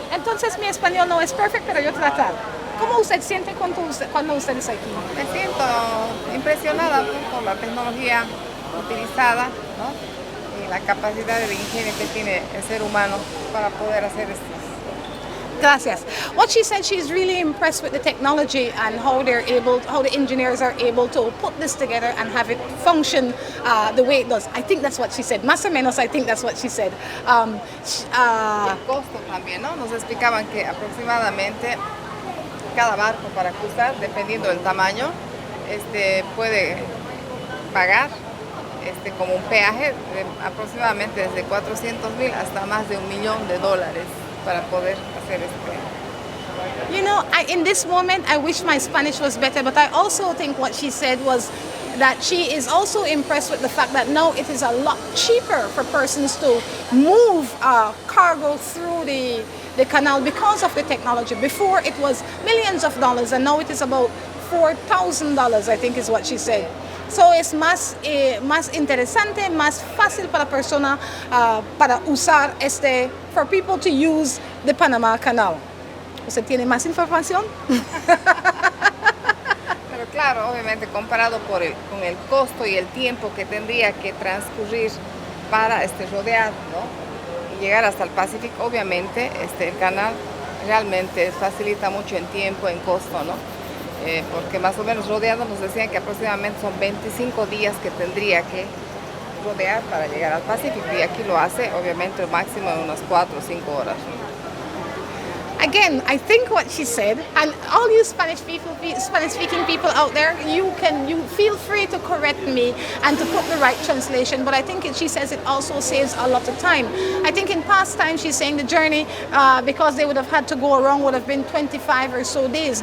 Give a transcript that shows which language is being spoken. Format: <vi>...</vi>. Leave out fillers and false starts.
<es>Entonces mi español no es perfecto, pero yo tratar. ¿Cómo usted siente cuando usted está aquí? Me siento impresionada, ¿no?, por la tecnología utilizada, ¿no? Y la capacidad de ingenio que tiene el ser humano para poder hacer esto. Gracias.</es> <en>What she said, she's really impressed with the technology and how the engineers are able to put this together and have it function the way it does. I think that's what she said.</en> <es>Más o menos,</es> <en>I think that's what she said.</en> <es>Y el costo también, ¿no? Nos explicaban que aproximadamente cada barco para cruzar, dependiendo del tamaño, puede pagar como un peaje de aproximadamente desde 400,000 hasta más de $1 millón para poder hacer</es> <en>You know, in this moment, I wish my Spanish was better, but I also think what she said was that she is also impressed with the fact that now it is a lot cheaper for persons to move cargo through the canal because of the technology. Before it was millions of dollars, and now it is about $4,000, I think is what she said.</en> <es>So es más interesante, más fácil para persona para usar</es> <en>for people to use the Panama Canal.</en> <es>¿Usted tiene más información? Pero claro, obviamente comparado con el costo y el tiempo que tendría que transcurrir para rodear, ¿no?, y llegar hasta el Pacífico, obviamente el canal realmente facilita mucho en tiempo, en costo, ¿no? Porque más o menos rodeando nos decían que aproximadamente son 25 días que tendría que rodear para llegar al Pacífico, y aquí lo hace obviamente máximo en unas 4 o 5 horas, ¿no?</es> <en>Again, I think what she said, and all you Spanish-speaking people out there, you feel free to correct me and to put the right translation. But I think she says it also saves a lot of time. I think in past times she's saying the journey, because they would have had to go around, would have been 25 or so days.</en>